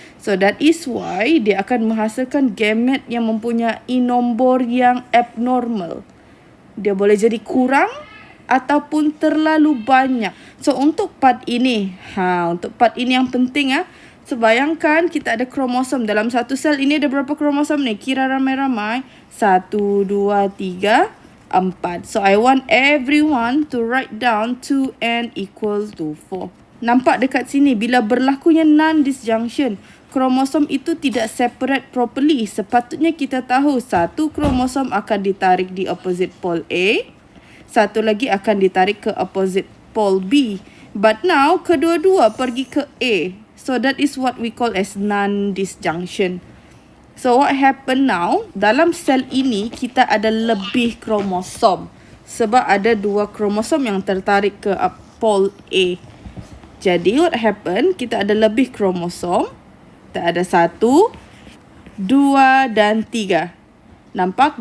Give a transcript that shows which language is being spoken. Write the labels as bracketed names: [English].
[English] So that is why [Malay] dia akan menghasilkan gamete yang mempunyai nombor yang abnormal. Dia boleh jadi kurang ataupun terlalu banyak. So untuk part ini, untuk part ini yang penting So bayangkan kita ada kromosom dalam satu sel ini, ada berapa kromosom ni? Kira ramai-ramai. 1, 2, 3, 4. [English] So I want everyone to write down 2n equal to 4. [Malay] Nampak dekat sini bila berlakunya non-disjunction, kromosom itu tidak [English] separate properly. [Malay] Sepatutnya kita tahu satu kromosom akan ditarik di opposite pole A, satu lagi akan ditarik ke opposite pole B. [English] But now [Malay] kedua-dua pergi ke A. [English] So that is what we call as non-disjunction. So what happen now? [Malay] Dalam sel ini kita ada lebih kromosom. Sebab ada dua kromosom yang tertarik ke pole A. Jadi [English] what happen? [Malay] Kita ada lebih kromosom. Kita ada 1, 2 dan 3. Nampak?